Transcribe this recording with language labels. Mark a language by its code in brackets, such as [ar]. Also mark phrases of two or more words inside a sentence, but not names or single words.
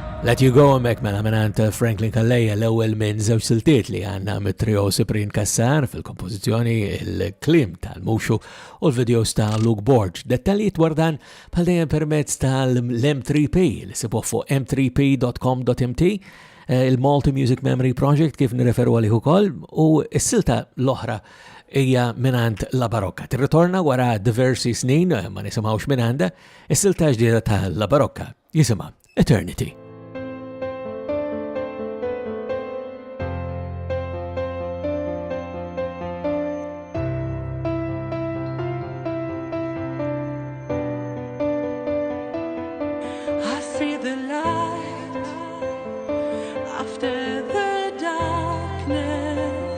[mt] Let You Go mek mela minant Franklin Calleja l-ewwel minn żewġ siltiet li għandna mit-trio Cyprien Kassar fil-kompożizzjoni, il-klim tal-Muxu u l-videos ta' Luke Borge. Dettaljiet dwar dan bħal dejjem permezz tal-M3P li sibuh fuq m3p.com.mt, il-Multi Music Memory Project kif nirreferu għalih ukoll, u s-silta l-oħra hija minant La Barocca. Tirritorna wara diversi snin ma nisimgħux minn għandha, is-silta ġdida ta' La Barocca jisimha Eternity. [en] I see the light after the darkness.